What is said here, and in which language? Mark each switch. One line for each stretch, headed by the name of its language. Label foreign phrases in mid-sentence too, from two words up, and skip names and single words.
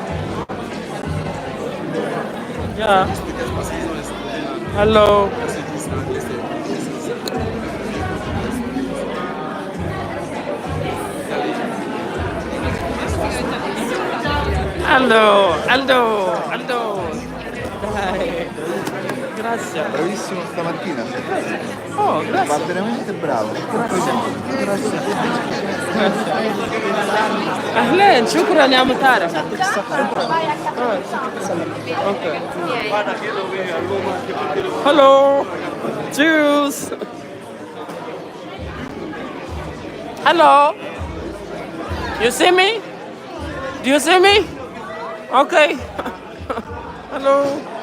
English: Yeah. Hello. Aldo, Aldo, Aldo.
Italian: Dai. Grazie. Bravissimo stamattina. Oh, grazie. Va veramente bravo. Grazie.
Arabic: أهلين شكرا يا مطارق.
English: Okay. Hello. Cheers. Hello. You see me? Do you see me? Okay. Hello.